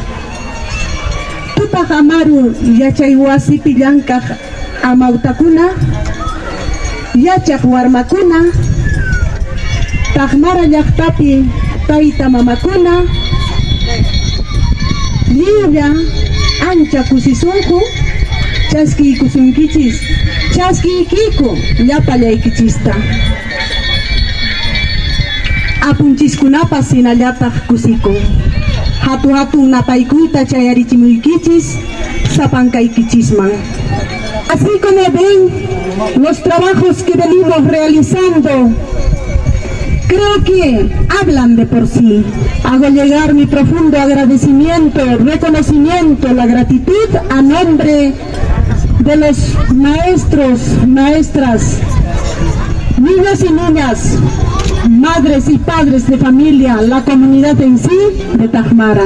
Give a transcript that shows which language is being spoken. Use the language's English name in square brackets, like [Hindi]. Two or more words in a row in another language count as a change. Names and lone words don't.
[Quechua] Tupa hamaru yachay wasipi llankaq amautakuna, yachaq warmakuna, Tajmara llaqtapi tayta mamakuna, lliwlla ancha kusisunku chaskiykusunkichis, chaskiykiku llapallaykichista. Apunchiskunapas sinallataq kusikun. Hatun napaykuyta chayarichimuykichis sapankaykichisman. [Spanish] Así como ven los trabajos que venimos realizando, creo que hablan de por sí. Hago llegar mi profundo agradecimiento, reconocimiento, la gratitud a nombre de los maestros, maestras, niños y niñas, madres y padres de familia, la comunidad en sí de Tajmara.